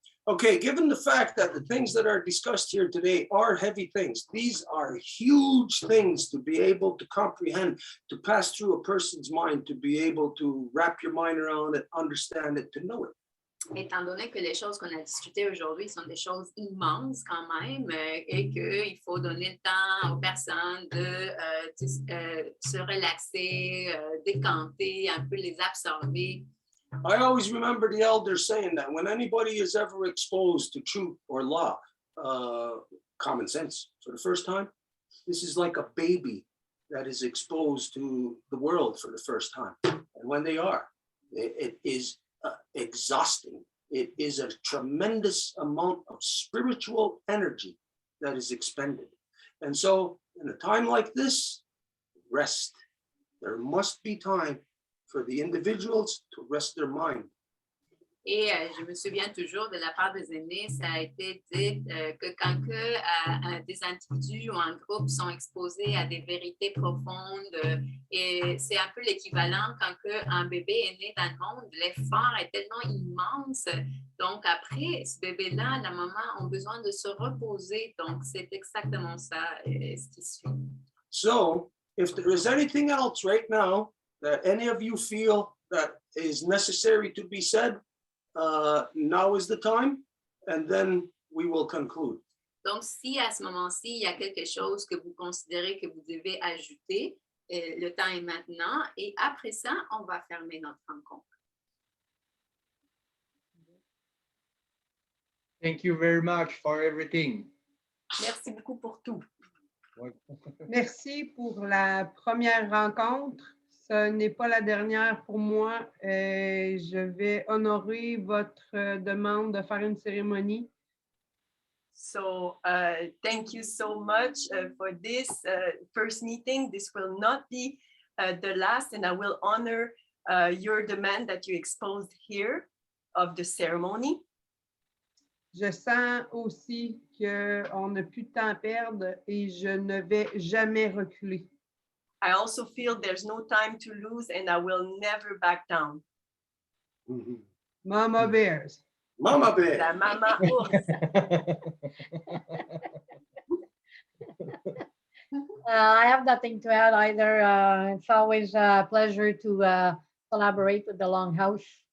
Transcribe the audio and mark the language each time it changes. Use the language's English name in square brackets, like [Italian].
[English] Okay, given the fact that the things that are discussed here today are heavy things, these are huge things to be able to comprehend, to pass through a person's mind, to be able to wrap your mind around it, understand it, to know it. [French] Étant donné que les choses qu'on a discutées aujourd'hui sont des choses immenses quand même et qu'il faut donner le temps aux personnes de se relaxer, décanter, un peu les absorber. [English] I always remember the elders saying that when anybody is ever exposed to truth or law, common sense for the first time, this is like a baby that is exposed to the world for the first time. And when they are, it is exhausting. It is a tremendous amount of spiritual energy that is expended. And so in a time like this, rest. There must be time for the individuals to rest their mind. [French] Et je me souviens toujours de la part des aînés, ça a été dit que quand des individus ou un groupe sont exposés à des vérités profondes, et c'est un peu l'équivalent quand un bébé est né dans le monde, l'effort est tellement immense. Donc après, ce bébé-là, la maman ont besoin de se reposer. Donc c'est exactement ça ce qui suit. [English] So if there is anything else right now that any of you feel that is necessary to be said, now is the time, and then we will conclude. [French] Donc, si à ce moment-ci, il y a quelque chose que vous considérez que vous devez ajouter, le temps est maintenant, et après ça, on va fermer notre rencontre. [English] Thank you very much for everything. [French] Merci beaucoup pour tout. Merci pour la première rencontre. Ce n'est pas la dernière pour moi. Je vais honorer votre demande de faire une cérémonie. [English] So thank you so much for this first meeting. This will not be the last, and I will honor your demand that you exposed here of the ceremony. [French] Je sens aussi qu'on n'a plus de temps à perdre et je ne vais jamais reculer. [English] I also feel there's no time to lose, and I will never back down. Mm-hmm. Mama Bears. Mama Bear. [French] La mama ours. [English] I have nothing to add either. It's always a pleasure to collaborate with the Longhouse.